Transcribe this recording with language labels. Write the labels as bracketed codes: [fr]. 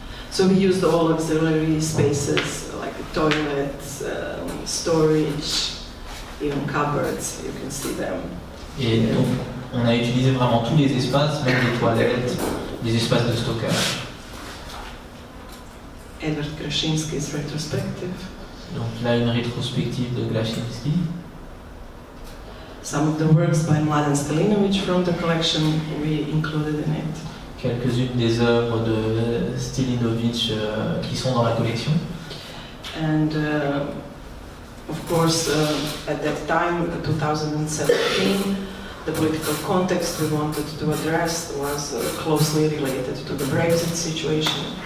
[en] So we used all auxiliary spaces like toilets, storage, even cupboards, you can see them. [fr] Et donc on a utilisé vraiment tous les espaces, même les toilettes, les espaces de stockage. [en] Edward Kraszinski's retrospective. [fr] Donc là une rétrospective de Glasinski. [en] Some of the works by Mladen Stilinović from the collection we included in it. [fr] Quelques-unes des œuvres de Stilinović qui sont dans la collection. [en] And of course, at that time, 2017, the political context we wanted to address was closely related to the Brexit situation.